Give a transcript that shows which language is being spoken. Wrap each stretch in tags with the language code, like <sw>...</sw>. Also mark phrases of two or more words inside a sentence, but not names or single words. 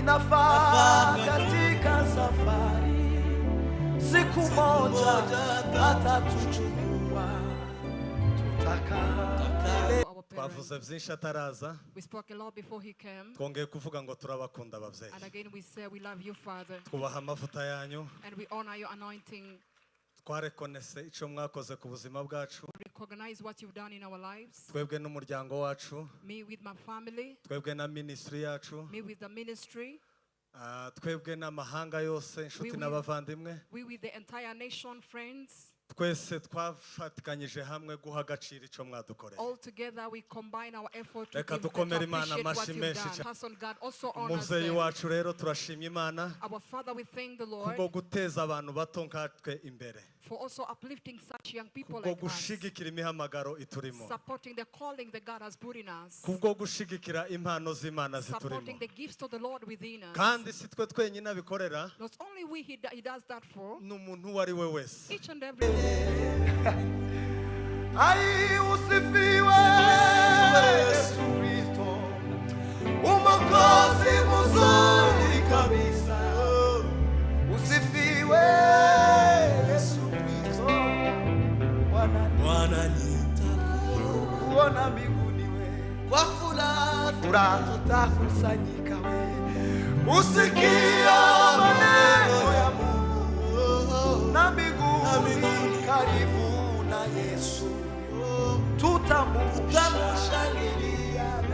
<sw>ninafaa katika safari, siku moja atatuchukua, tutakaa.</sw> <rn>Twavuze byinshi ataraza.</rn> <en>We spoke a lot before he came.</en> <rn>Twongeye kuvuga ngo turabakunda abavyeyi.</rn> <en>And again we say we love you, Father.</en> <rn>Twubaha amavuta yanyu.</rn> <en>And we honor your anointing.</en> <rn>Twarekonese ico mwakoze ku buzima bwacu.</rn> <en>Recognize what you've done in our lives.</en> <rn>Twebwe n'umuryango wacu.</rn> <en>Me with my family.</en> <rn>Twebwe na ministry yacu.</rn> <en>Me with the ministry.</en> <rn>Twebwe n'amahanga yose inshuti n'abavandimwe.</rn> <en>We with the entire nation, friends.</en> <rn>Twese twafatikanyije hamwe guha agaciro ico mwadukoreye.</rn> <en>All together we combine our effort to</en> <rn>reka dukomere Imana amashi menshi cyane. Umuvyeyi wacu rero turashimye Imana.</rn> <en>Our Father, we thank the Lord.</en> <rn>Kubwo guteza abantu bato nkatwe imbere.</rn> <en>For also uplifting such young people like us.</en> <rn>Kubwo gushigikira imihamagaro iturimo.</rn> <en>Supporting the calling that God has put in us.</en> <rn>Kubwo gushigikira impano z'Imana ziturimo.</rn> <en>Supporting the gifts of the Lord within us.</en> <rn>Kandi si twe twenyine abikorera.</rn> <en>Not only we he does that for.</en> <rn>N'umuntu wari we wese.</rn> <en>Each and every</en> <sw>Ai usifiwe Yesu Kristo, Mwokozi mzuri kabisa. Usifiwe Yesu Kristo, Bwana nitakuona mbinguni we, kwa furaha tutakusanyika we, usikia maneno ya Mungu na mbinguni karibu na Yesu tutamushangilia.</sw>